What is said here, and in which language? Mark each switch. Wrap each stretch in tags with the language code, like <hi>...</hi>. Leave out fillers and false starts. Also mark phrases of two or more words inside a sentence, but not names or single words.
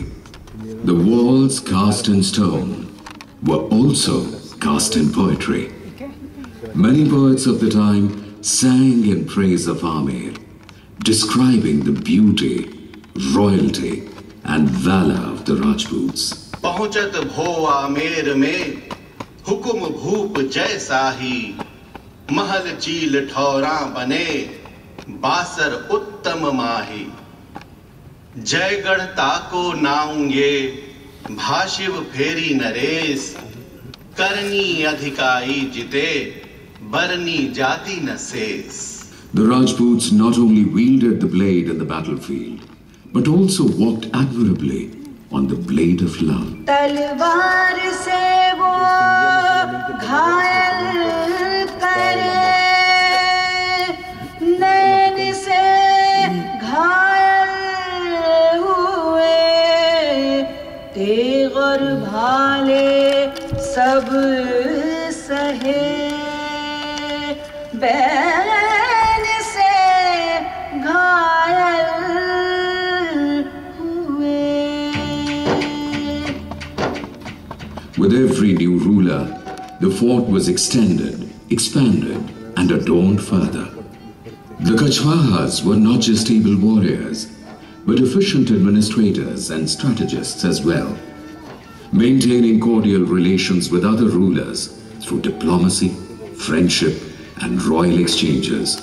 <en>The walls cast in stone were also cast in poetry. Many poets of the time sang in praise of Amer, describing the beauty, royalty and valor of the Rajputs.</en> <bra>पहुंचत भो आमेर में हुकुम भूप जैसा ही महल चील ठौरा बने बासर उत्तम माही जयगढ़ ताको नाऊंगे भाशिव फेरी नरेश करनी अधिकाई जिते बरनी जाति न शेष.</bra> <en>The Rajputs not only wielded the blade in the battlefield, but also walked admirably on the blade of love.</en> <hi>तलवार से वो घायल करे नैन से घायल हुए तेग और भाले सब सहे बैन से घायल</hi> <en>With every new ruler, the fort was extended, expanded, and adorned further. The Kachwahas were not just able warriors, but efficient administrators and strategists as well, maintaining cordial relations with other rulers through diplomacy, friendship, and royal exchanges.</en>